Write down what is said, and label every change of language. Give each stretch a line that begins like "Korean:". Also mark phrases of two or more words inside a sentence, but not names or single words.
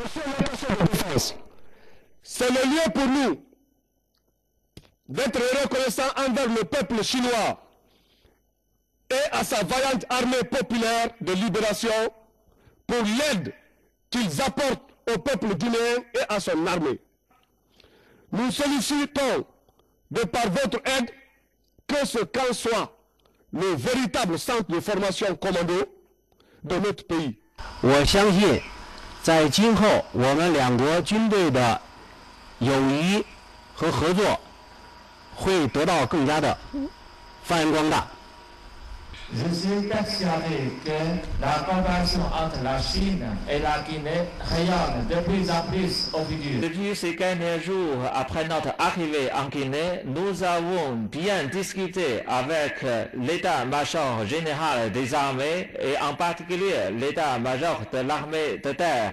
French: C'est le lieu pour nous d'être reconnaissant envers le peuple chinois et à sa vaillante armée populaire de libération pour l'aide qu'ils apportent au peuple guinéen et à son armée. Nous sollicitons, de par votre aide, que ce camp soit le véritable centre de formation commando de notre pays.
Chinese: 我相信，在今后我们两国军队的友谊和合作会得到更加的发扬光大。
French: Je suis persuadé que la coopération entre la Chine et la Guinée rayonne de plus en plus au futur. Depuis ces derniers jours, après notre arrivée en Guinée, nous avons bien discuté avec l'état-major général des armées et en particulier l'état-major de l'armée de terre.